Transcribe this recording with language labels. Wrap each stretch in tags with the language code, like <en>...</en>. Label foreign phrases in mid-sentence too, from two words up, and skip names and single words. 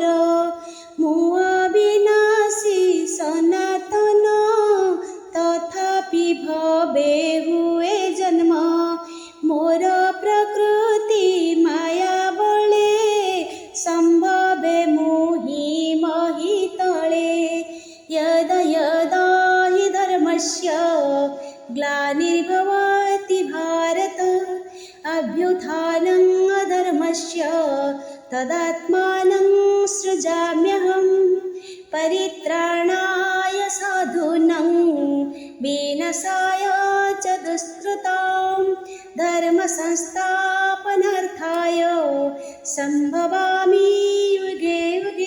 <or>ମୁଁ ଅବିନାଶୀ ସନାତନ, ତଥାପି ଭବେ ହୁଏ ଜନ୍ମ। ମୋର ପ୍ରକୃତି ମାୟା ବଳେ, ସମ୍ଭବେ ମୋହି ମହି ତଳେ।</or> <sa>यदा यदा हि धर्मस्य ग्लानिर्भवति भारत, अभ्युत्थानं अधर्मस्य तदात्मानं सृजाम्यहम्। परित्राणाय साधूनां, विनाशाय च दुष्कृतां, धर्मसंस्थापनार्थाय सम्भवामि युगे युगे।</sa>